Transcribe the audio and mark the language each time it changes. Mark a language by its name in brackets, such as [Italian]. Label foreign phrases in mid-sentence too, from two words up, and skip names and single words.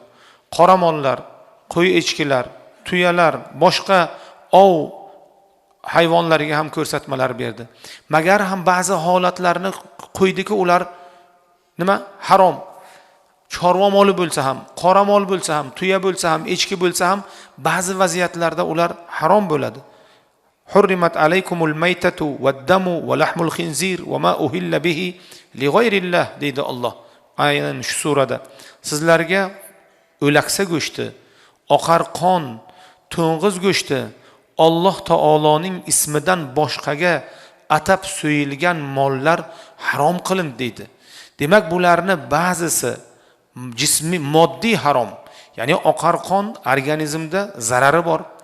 [Uzbek] Qora mollar, qo'y echkilar, tuyalar, boshqa ov hayvonlariga ham ko'rsatmalar berdi. Magar ham ba'zi holatlarni qo'ydiki, ular nima? Harom. Chorva moli bo'lsa ham, qora mol bo'lsa ham, tuya bo'lsa ham, echki bo'lsa ham ba'zi vaziyatlarda ular harom bo'ladi. [Arabic] حرمت عليكم الميتة والدم ولحم الخنزير وما أهل به لغير الله deydi Alloh. [Uzbek] Aynan shu surada sizlarga o'laksa go'shti, oqar qon, to'ng'iz go'shti Alloh taoloning ismidan boshqaga atab so'yilgan mollar harom qilindi deydi. Demak, bularni ba'zisi jismiy moddiy harom, ya'ni oqar qon organizmda zarari bor.